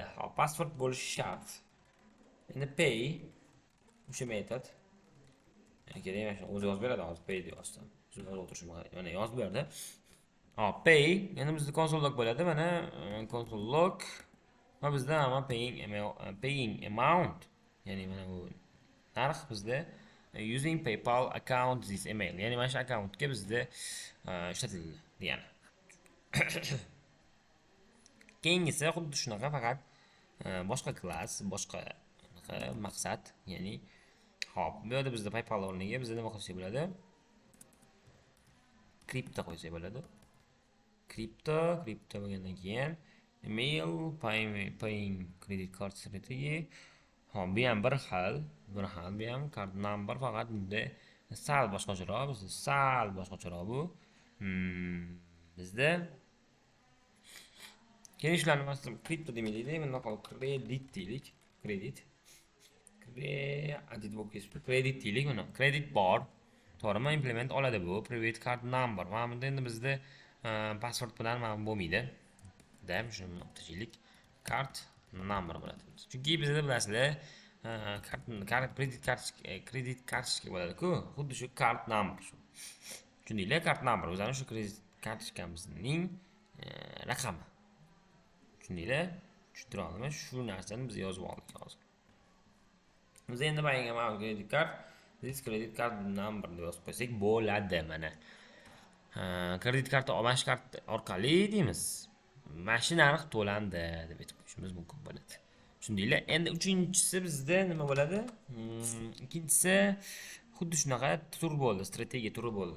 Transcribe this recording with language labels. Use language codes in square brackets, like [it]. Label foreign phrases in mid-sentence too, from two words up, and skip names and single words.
[uz] Hop, password bo'lishi shart. Endi pay o'sha metod. Keling, o'zi yozib beradi, hozir pay deb yozsam. Shuni o'tirishim, mana yozib berdi. Hop, pay. Endi bizda [en] console log [uz] bo'ladi. Mana [en] console log [uz] va bizda mana [en] paying amount. [uz] Ya'ni mana bu narx bizda [en] using PayPal account this email. [uz] Ya'ni mana shu akkauntga bizda ishlatildi degani. Keyingisi xuddi shunaqa, faqat boshqa klass, boshqa maqsad. Ya'ni hop, bu yerda bizda PayPal o'rniga bizda nima qilsak bo'ladi? Kripto qo'ysak bo'ladi. Kripto bo'lgandan keyin email, [en] paying credit card strategy. [uz] Hop, bu ham bir xil, bu ham [en] card number, [uz] faqat bunda sal boshqacharoq, bizda sal boshqacharoq bu. Bizda keyin shularni masalan kripto demaylik, bundan qolib kredit deylik. Kredit deylik, buni kredit bor. To'g'rimi? Implement oladi bu [en] private card number. [uz] Mana bunda endi bizda password bilan mana bo'lmaydi. Dam shuni nuqtachilik [en] card number [uz] bo'ladi. Chunki bizda bilasizlar, kredit kartochka bo'ladi-ku, xuddi shu [en] card number [uz] shu. Tushundinglar? [en] Card number [uz] o'zani shu kredit kartochkamizning raqami. Tushundinglar? Tushuntira oldimmi? Shu narsani biz yozib oldik hozir. Biz endi bayinga mana kredit card, [en] this credit card number [uz] deb yozib qo'ysak bo'ladi mana. Kredit karta olmash karta orqali deymiz. Mana shu narx to'landi deb aytib qo'yishimiz mumkin bo'ladi. Tushundinglar? Endi uchinchisi bizda nima bo'ladi? Ikkinchisi xuddi shunaqa tur bo'ldi, strategiya turi bo'ldi.